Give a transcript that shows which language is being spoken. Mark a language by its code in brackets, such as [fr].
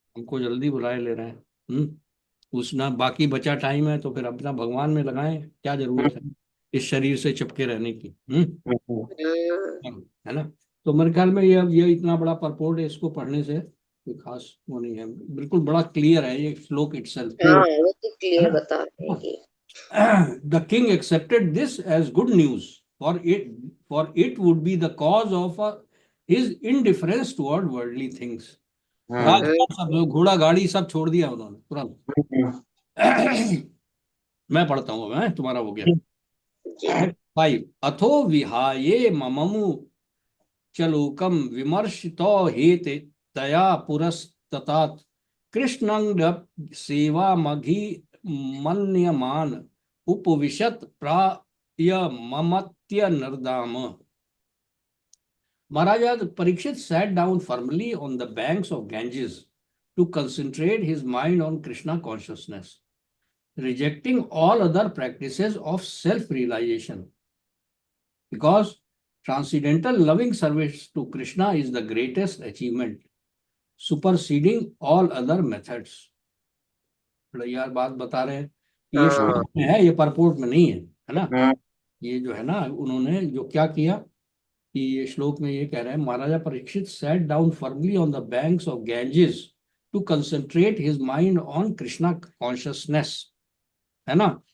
[hi] हमको जल्दी बुलाए ले रहे हैं। उस ना बाकी बचा टाइम है तो फिर अपना भगवान में लगाएं, क्या जरूरत है इस शरीर से चिपके रहने की। हम्म हम्म। है ना। तो मेरे ख्याल में ये इतना बड़ा परपोर्ट है, इसको पढ़ने से कोई खास वो नहीं है, बिल्कुल बड़ा क्लियर है ये श्लोक इटसेल्फ, हाँ, वो तो है क्लियर ना। बता रहे हैं कि [en] The king accepted this as good news, for it would be the cause of his indifference toward worldly things. हम्म हम्म, [hi] राजपाट सब लोग, घोड़ा गाड़ी सब छोड़ दिया उन्होंने तुरंत। हम्म मैं पढ़ता हूँ, मैं तुम्हारा हो गया। जी। [sa] 5 अथो विहाये मममु चलोकम विमर्शितो हेते तया पुरस्ततात कृष्णंग सेवा मघि मन्यमान उपविशत प्राय ममत्य नरदाम। [en] Maharaja Parikshit sat down firmly on the banks of Ganges to concentrate his mind on Krishna consciousness, rejecting all other practices of self-realization. Because transcendental loving service to Krishna is the greatest achievement, superseding all other methods. [hi] बड़ा यार बात बता रहे हैं कि ये हाँ, श्लोक में है, ये परपोर्ट में नहीं है ना। हम्म ये जो है ना, उन्होंने जो क्या किया कि ये श्लोक में ये कह रहे हैं, महाराजा Parikshit [en] sat down firmly on the banks of Ganges to concentrate his mind on Krishna consciousness, [hi] है ना।